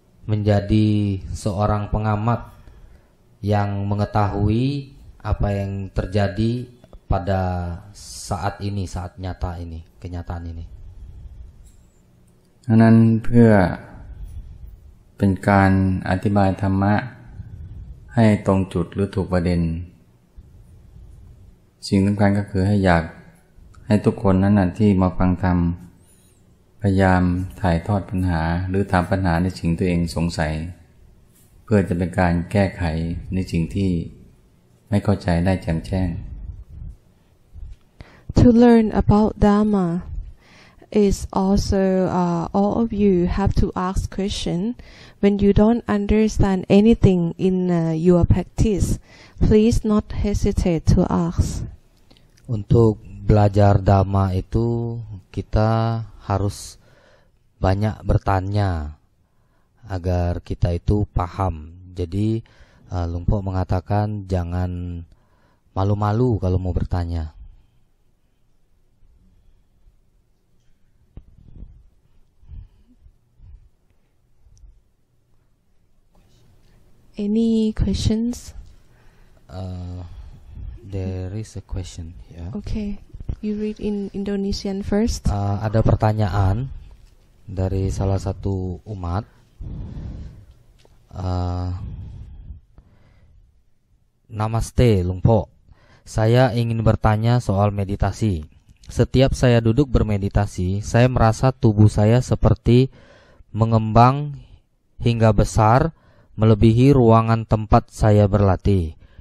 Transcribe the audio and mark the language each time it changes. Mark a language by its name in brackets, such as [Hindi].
[Indonesian] Menjadi seorang pengamat yang mengetahui apa yang terjadi pada saat ini, saat nyata ini, kenyataan ini. [Thai] ฉะนั้นเพื่อเป็นการอธิบายธรรมะให้ตรงจุดหรือถูกประเด็นสิ่งสำคัญก็คือให้อยากให้ทุกคนนั้นที่มาฟังธรรมพยายามถ่ายทอดปัญหาหรือถามปัญหาในสิ่งตัวเองสงสัยเพื่อจะเป็นการแก้ไขในสิ่งที่ไม่เข้าใจได้แจ่มแจ้ง [English] To learn about Dharma is also all of you have to ask question when you don't understand anything in your practice. Please not hesitate to ask. [Indonesian] Untuk belajar Dhamma itu kita harus banyak bertanya agar kita itu paham. Jadi Luang Por mengatakan jangan malu-malu kalau mau bertanya. [English] Any questions? There is a question here. Okay, you read in Indonesian first. [Indonesian] Ada pertanyaan dari salah satu umat. Namaste Luang Por. Saya ingin bertanya soal meditasi. Setiap saya duduk bermeditasi, saya merasa tubuh saya seperti mengembang hingga besar, melebihi ruangan tempat saya berlatih.